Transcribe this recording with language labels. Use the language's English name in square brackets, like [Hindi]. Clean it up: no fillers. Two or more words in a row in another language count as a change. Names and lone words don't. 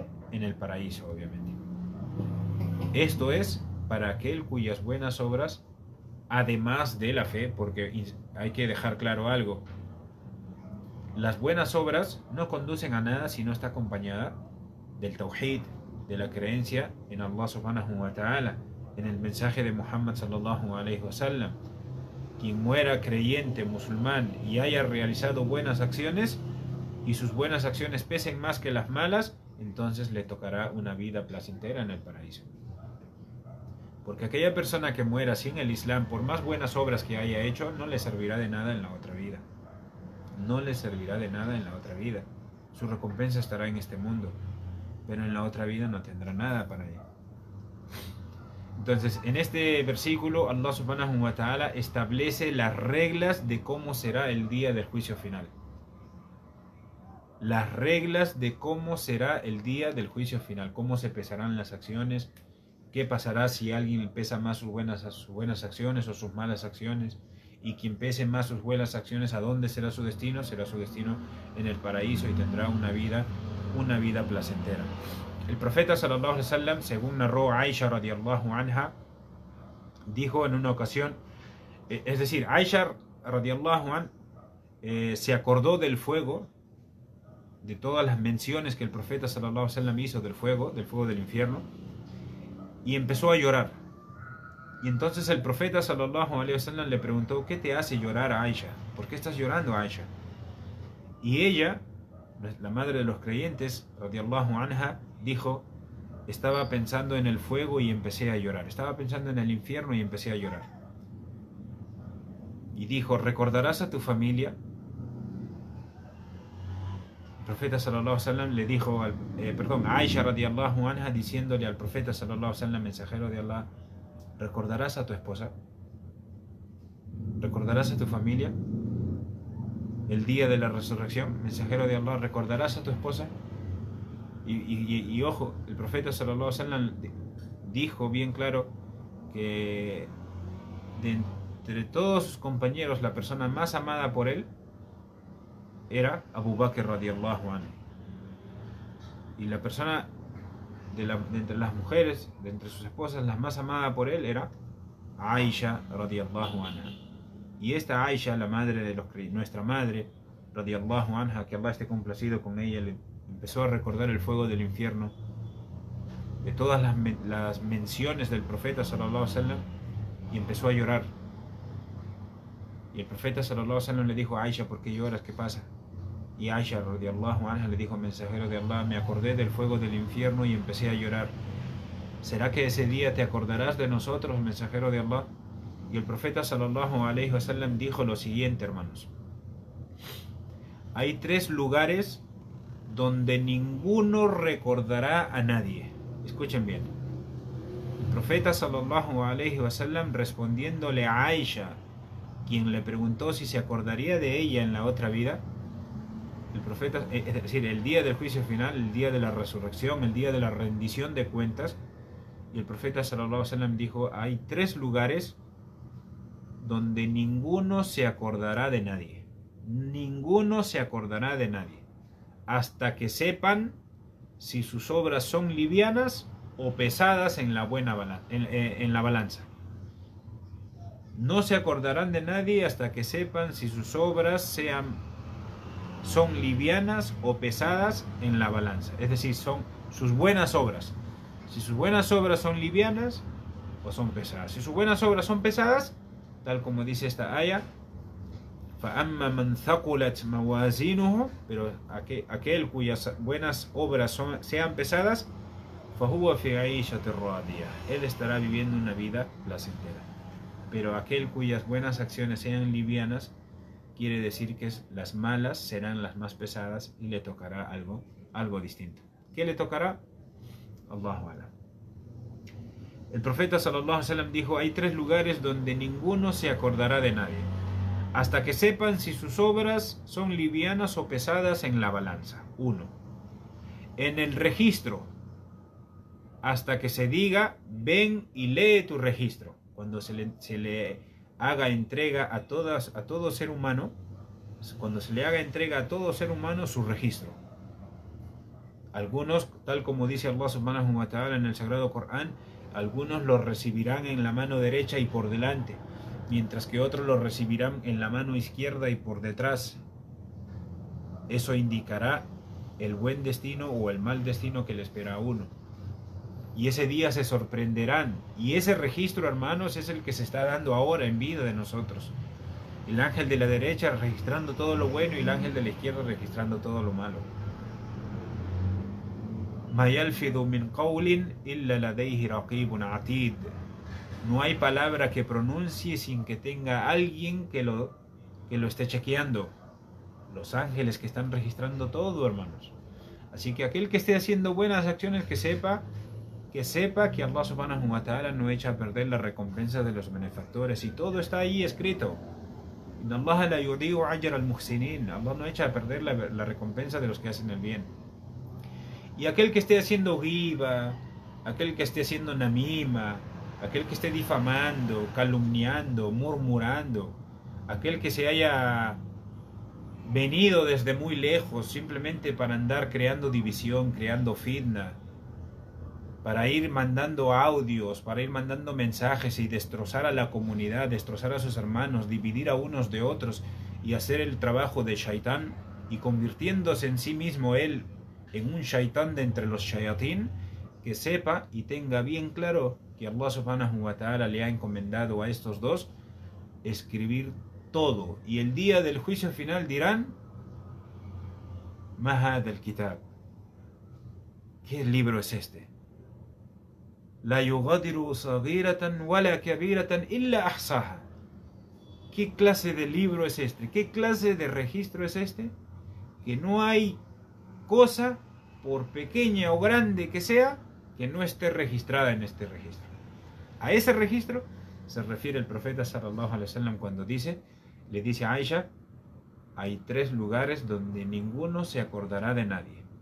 [Spanish] En el paraíso, obviamente. Esto es para aquel cuyas buenas obras, además de la fe, porque hay que dejar claro algo: las buenas obras no conducen a nada si no está acompañada del tawhid, de la creencia en [Arabic] الله سبحانه وتعالى, [Spanish] en el mensaje de Muhammad [Arabic] صلى الله عليه وسلم. [Spanish] Quien muera creyente, musulmán, y haya realizado buenas acciones, y sus buenas acciones pesen más que las malas, entonces le tocará una vida placentera en el paraíso. Porque aquella persona que muera sin el Islam, por más buenas obras que haya hecho, no le servirá de nada en la otra vida. No le servirá de nada en la otra vida. Su recompensa estará en este mundo, pero en la otra vida no tendrá nada para ella. Entonces, en este versículo, [Arabic] الله سبحانه وتعالى [Spanish] establece las reglas de cómo será el día del juicio final. Las reglas de cómo será el día del juicio final, cómo se pesarán las acciones, qué pasará si alguien pesa más sus buenas acciones o sus malas acciones, y quien pese más sus buenas acciones, ¿a dónde será su destino? Será su destino en el paraíso, y tendrá una vida placentera. El profeta [Arabic] صلى الله عليه وسلم, [Spanish] según narró Aisha [Arabic] رضي الله عنها, [Spanish] dijo en una ocasión, es decir, Aisha [Arabic] رضي الله عنها [Spanish] se acordó del fuego, de todas las menciones que el profeta [Arabic] صلى الله عليه وسلم [Spanish] hizo del fuego del infierno, y empezó a llorar. Y entonces el profeta [Arabic] صلى الله عليه وسلم [Spanish] le preguntó: ¿qué te hace llorar, Aisha? ¿Por qué estás llorando, Aisha? Y ella, la madre de los creyentes, [Arabic] رضي الله عنها, [Spanish] dijo: estaba pensando en el fuego y empecé a llorar, estaba pensando en el infierno y empecé a llorar. Y dijo: ¿recordarás a tu familia? El profeta [Arabic] صلى الله عليه وسلم [Spanish] le dijo, [Arabic] Aisha رضي الله عنها, [Spanish] diciéndole al profeta [Arabic] صلى الله عليه وسلم, [Spanish] mensajero de Allah: ¿recordarás a tu esposa? ¿Recordarás a tu familia? El día de la resurrección, mensajero de Allah, ¿recordarás a tu esposa? Y ojo, el profeta [Arabic] صلى الله عليه وسلم [Spanish] dijo bien claro que de entre todos sus compañeros, la persona más amada por él era Abu Bakr [Arabic] رضي الله عنه. [Spanish] Y la persona de entre las mujeres, de entre sus esposas, la más amada por él era Aisha [Arabic] رضي الله عنها. [Spanish] Y esta Aisha, la madre de nuestra madre [Arabic] رضي الله عنها, [Spanish] que Allah esté complacido con ella, le empezó a recordar el fuego del infierno, de todas las menciones del profeta [Arabic] صلى الله عليه وسلم, [Spanish] y empezó a llorar. Y el profeta [Arabic] صلى الله عليه وسلم [Spanish] le dijo: Aisha, ¿por qué lloras? ¿Qué pasa? Y Aisha [Arabic] رضي الله عنها [Spanish] le dijo, mensajero de Allah, me acordé del fuego del infierno y empecé a llorar. ¿Será que ese día te acordarás de nosotros, mensajero de Allah? Y el profeta [Arabic] صلى الله عليه وسلم [Spanish] dijo lo siguiente, hermanos. Hay 3 lugares donde ninguno recordará a nadie. Escuchen bien. El profeta [Arabic] صلى الله عليه وسلم, [Spanish] respondiéndole a Aisha, quien le preguntó si se acordaría de ella en la otra vida, el profeta, es decir, el día del juicio final, el día de la resurrección, el día de la rendición de cuentas, y el profeta [Arabic] صلى الله عليه وسلم [Spanish] dijo, hay 3 lugares donde ninguno se acordará de nadie. Ninguno se acordará de nadie, hasta que sepan si sus obras son livianas o pesadas en la balanza. No se acordarán de nadie hasta que sepan si sus obras son livianas o pesadas en la balanza. Es decir, son sus buenas obras. Si sus buenas obras son livianas o son pesadas. Si sus buenas obras son pesadas, tal como dice esta aya, [Arabic] فَأَمَّا مَنْ ثَقُلَتْ مَوَازِينُهُ, [Spanish] pero aquel cuyas buenas obras sean pesadas, [Arabic] فَهُوَ فِي عِيشَةٍ رَاضِيَةٍ, [Spanish] él estará viviendo una vida placentera. Pero aquel cuyas buenas acciones sean livianas, quiere decir que las malas serán las más pesadas y le tocará algo distinto. ¿Qué le tocará? [Arabic] الله أعلم. [Spanish] El profeta [Arabic] صلى الله عليه وسلم [Spanish] dijo, hay 3 lugares donde ninguno se acordará de nadie, hasta que sepan si sus obras son livianas o pesadas en la balanza. 1. En el registro, hasta que se diga, ven y lee tu registro. Cuando se le haga entrega a todo ser humano, cuando se le haga entrega a todo ser humano su registro. Algunos, tal como dice [Arabic] الله سبحانه وتعالى [Spanish] en el Sagrado Corán, algunos lo recibirán en la mano derecha y por delante, mientras que otros lo recibirán en la mano izquierda y por detrás. Eso indicará el buen destino o el mal destino que le espera a uno. Y ese día se sorprenderán. Y ese registro, hermanos, es el que se está dando ahora en vida de nosotros. El ángel de la derecha registrando todo lo bueno y el ángel de la izquierda registrando todo lo malo. [Arabic] مَا يَلْفِظُ مِنْ قَوْلٍ إِلَّا لَدَيْهِ رَقِيبٌ عَتِيدٌ. [Spanish] No hay palabra que pronuncie sin que tenga alguien que lo esté chequeando. Los ángeles que están registrando todo, hermanos. Así que aquel que esté haciendo buenas acciones, que sepa que [Arabic] الله سبحانه وتعالى [Spanish] no echa a perder la recompensa de los benefactores. Y todo está ahí escrito. [Arabic] إن الله لا يضيع أجر المحسنين. [Spanish] Allah no echa a perder la recompensa de los que hacen el bien. Y aquel que esté haciendo ghiba, aquel que esté haciendo namima, aquel que esté difamando, calumniando, murmurando, aquel que se haya venido desde muy lejos simplemente para andar creando división, creando fitna, para ir mandando audios, para ir mandando mensajes y destrozar a la comunidad, destrozar a sus hermanos, dividir a unos de otros y hacer el trabajo de shaitán y convirtiéndose en sí mismo él en un shaitán de entre los shayatín, que sepa y tenga bien claro que [Arabic] الله سبحانه وتعالى [Spanish] le ha encomendado a estos dos escribir todo. Y el día del juicio final dirán, [Arabic] ما هذا الكتاب, [Spanish] ¿qué libro es este? [Arabic] لا يغادر صغيرة ولا كبيرة إلا أحصاها. [Spanish] ¿Qué clase de libro es este? ¿Qué clase de registro es este? Que no hay cosa, por pequeña o grande que sea, que no esté registrada en este registro. A ese registro se refiere el profeta [Arabic] صلى الله عليه وسلم [Spanish] cuando le dice a Aisha, hay 3 lugares donde ninguno se acordará de nadie,